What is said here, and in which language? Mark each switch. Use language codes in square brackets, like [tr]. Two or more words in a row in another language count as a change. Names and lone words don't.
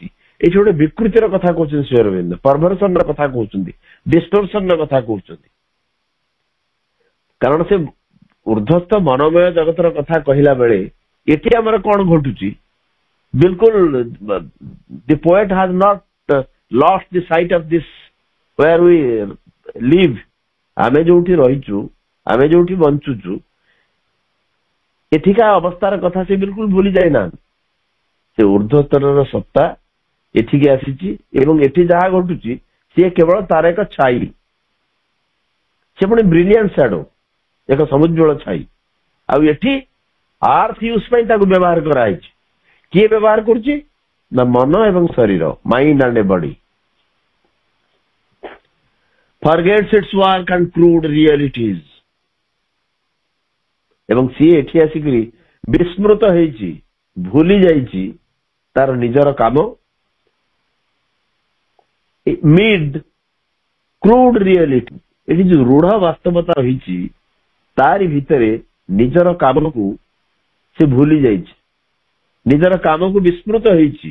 [or] ଏଇଠି ଗୋଟେ ବିକୃତିର କଥା କହୁଛନ୍ତି ଶ୍ରୀ ଅରବିନ୍ଦ, ପରଭର୍ସନର କଥା କହୁଛନ୍ତି, ଡିଷ୍ଟୋର୍ସନର କଥା କହୁଛନ୍ତି। କାରଣ ସେ ଉର୍ଦ୍ଧ୍ୱସ୍ଥ ମନୋମୟ ଜଗତର କଥା କହିଲା ବେଳେ ଏଠି ଆମର କଣ ଘଟୁଛି? [en] ବିଲକୁଲ the poet has not lost the sight of this where we live। [or] ଆମେ ଯୋଉଠି ରହିଛୁ, ଆମେ ଯୋଉଠି ବଞ୍ଚୁଛୁ, ଏଠିକା ଅବସ୍ଥାର କଥା ସେ ବିଲକୁଲ ଭୁଲି ଯାଇନାହାନ୍ତି। ସେ ଉର୍ଦ୍ଧ୍ୱସ୍ତରର ସତ୍ତା ଏଠିକି ଆସିଛି ଏବଂ ଏଠି ଯାହା ଘଟୁଛି ସିଏ କେବଳ ତାର ଏକ ଛାଇ, ସେ ପୁଣି [en] brilliant shadow, [or] ଏକ ସମୁଜ୍ଜଳ ଛାଇ। ଆଉ ଏଠି [en] earth use [or] ପାଇଁ ତାକୁ ବ୍ୟବହାର କରାଯାଇଛି। କିଏ ବ୍ୟବହାର କରୁଛି? ନା ମନ ଏବଂ ଶରୀର, [en] mind and a body. forgets its work and crude realities। [or] ଏବଂ ସିଏ ଏଠି ଆସିକିରି ବିସ୍ମୃତ ହେଇଛି, ଭୁଲି ଯାଇଛି ତାର ନିଜର କାମ। [en] mid crude reality, [or] ଏଠି ଯୋଉ ରୂଢ ବାସ୍ତବତା ରହିଛି ତାରି ଭିତରେ ନିଜର କାମକୁ ସେ ଭୁଲି ଯାଇଛି, ନିଜର କାମକୁ ବିସ୍ମୃତ ହେଇଛି।